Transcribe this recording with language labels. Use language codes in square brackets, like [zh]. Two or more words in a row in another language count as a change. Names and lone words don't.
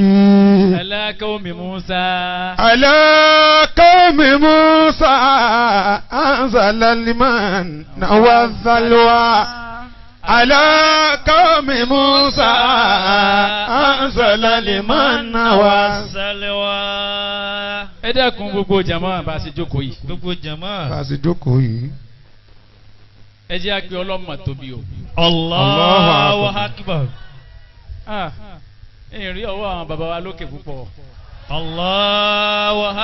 [ar] على قوم موسى أنزل المن والسلوى على قوم موسى أنزل المن والسلوى. [yo] ẹ dákun gbogbo jama bá a ṣe jókòó yìí. Gbogbo jama. bá a ṣe jókòó yìí. ẹ jẹ́ àgbẹ̀ ọlọ́mọ tóbi o. [ar] الله أكبر. [yo] ẹ̀yìn rí ọwọ́ àwọn bàbá wa lókè púpọ̀. [ar] الله أكبر.